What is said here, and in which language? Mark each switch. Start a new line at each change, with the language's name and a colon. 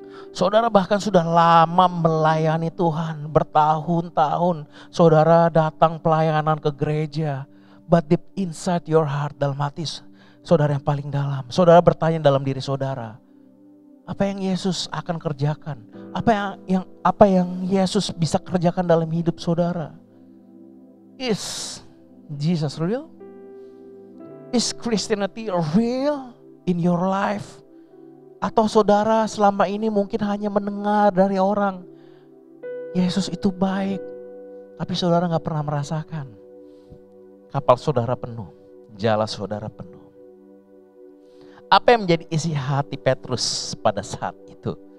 Indonesian: Saudara bahkan sudah lama melayani Tuhan. Bertahun-tahun saudara datang pelayanan ke gereja.
English: But deep inside your heart,
Indonesian: dalam hati saudara yang paling dalam, saudara bertanya dalam diri saudara, apa yang Yesus akan kerjakan? Apa yang Yesus bisa kerjakan dalam hidup saudara?
English: Is Jesus real? Is Christianity real in your life?
Indonesian: Atau saudara selama ini mungkin hanya mendengar dari orang, Yesus itu baik, tapi saudara gak pernah merasakan. Kapal saudara penuh, jala saudara penuh. Apa yang menjadi isi hati Petrus pada saat itu?